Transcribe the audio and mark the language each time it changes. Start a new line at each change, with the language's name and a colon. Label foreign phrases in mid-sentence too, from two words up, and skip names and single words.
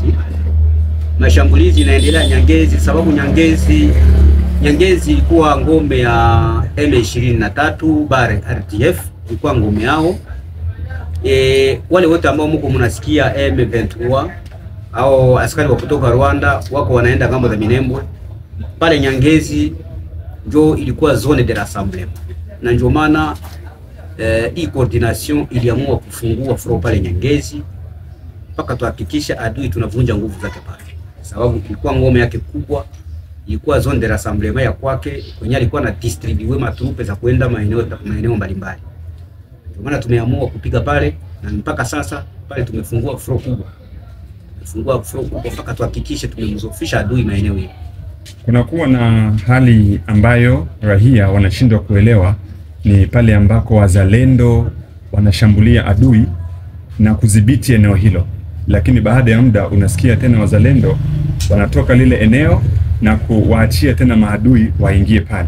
Swahili: Mashambulizi inaendelea Nyangezi sababu Nyangezi ilikuwa ngome ya M23 bare RDF, ilikuwa ngome yao. Wale wote ambao mko mnasikia M23 au askari wa kutoka Rwanda wako wanaenda ngambo za Minembwe, pale Nyangezi ndio ilikuwa
French: zone de rassemblement.
Swahili: Na ndio maana hii coordination iliamua kufungua front pale Nyangezi mpaka tuhakikisha adui tunavunja nguvu zake pale, sababu ilikuwa ngome yake kubwa, ilikuwa
French: zone de rassemblement
Swahili: ya kwake, kwenye alikuwa na distribue matrupe za kwenda maeneo mbalimbali. Ndio maana tumeamua kupiga pale, na mpaka sasa pale tumefungua front kubwa. Mpaka tuhakikishe tumemzofisha adui maeneo hiyo. Kunakuwa na hali ambayo raia wanashindwa kuelewa, ni pale ambako wazalendo wanashambulia adui na kudhibiti eneo hilo, lakini baada ya muda unasikia tena wazalendo wanatoka lile eneo na kuwaachia tena maadui waingie pale.